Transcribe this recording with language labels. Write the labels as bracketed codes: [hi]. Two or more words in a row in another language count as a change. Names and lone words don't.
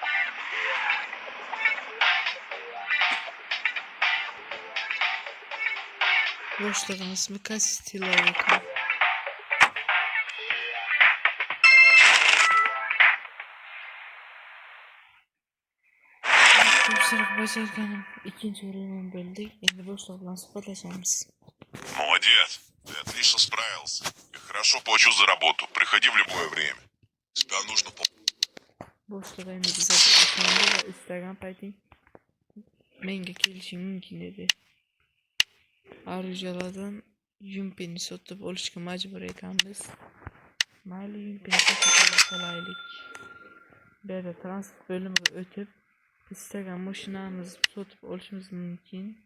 [uz] Boshlig'imiz ismi Kastilov ekan. Topshiriq bajarganim ikkinchi o'rindan bo'ldik. Endi boshliq bilan suhbatlashamiz. [ru] молодец, ты отлично справился. Я хорошо плачу за работу. Приходи в любое время. Тебя нужно [uz] Boshliq endi bizga ishondi va istagan payting menga kelishing mumkin dedi. Arjulardan yumpini sotib olishga majbur ekanmiz. Mayli, yumpini sotib olaylik. Bu yerda transport bo'limiga o'tib istagan mashinamizni sotib olishimiz mumkin.